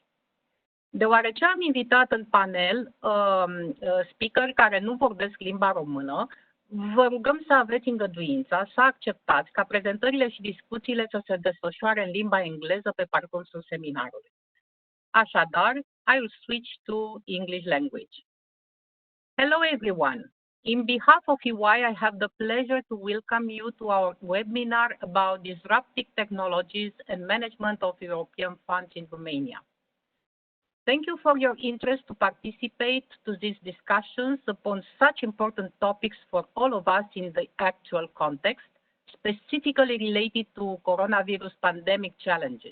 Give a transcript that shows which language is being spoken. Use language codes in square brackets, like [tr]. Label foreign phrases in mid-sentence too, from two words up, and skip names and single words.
[ro] Deoarece am invitat în panel speaker care nu vorbesc limba română, vă rugăm să aveți îngăduința să acceptați ca prezentările și discuțiile să se desfășoare în limba engleză pe parcursul seminarului. Așadar, [en] I will switch to English language. Hello everyone. In behalf of EY, I have the pleasure to welcome you to our webinar about disruptive technologies and management of European funds in Romania. Thank you for your interest to participate to these discussions upon such important topics for all of us in the actual context, specifically related to coronavirus pandemic challenges.